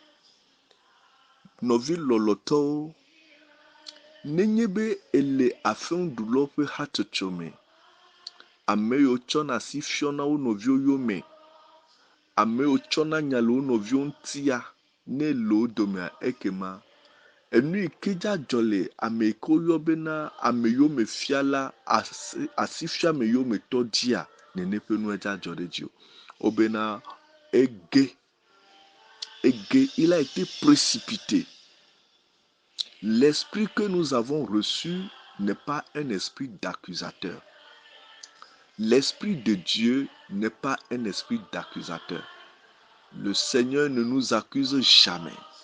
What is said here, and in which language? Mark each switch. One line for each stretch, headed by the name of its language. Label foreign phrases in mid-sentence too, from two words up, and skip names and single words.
Ewe: Nɔvi lɔlɔtɔwo, nenye be ele afeŋuɖulawo ƒe hatsotso me, ame yiwo tsɔna asi fiɔna wo nɔviwo yome, ame yiwo tsɔna nya le wo nɔviwo ŋutia, ne le wo domea, ekema enu yi ke dzadzɔ le ame yi ke woyɔ bena ame yomefiala, asifiame yometɔ dzia, nene ƒe nua dzadzɔ ɖe dzi o. Wobena ege,
French: il a été précipité. L'esprit que nous avons reçu n'est pas un esprit d'accusateur. L'esprit de Dieu n'est pas un esprit d'accusateur. Le Seigneur ne nous accuse jamais.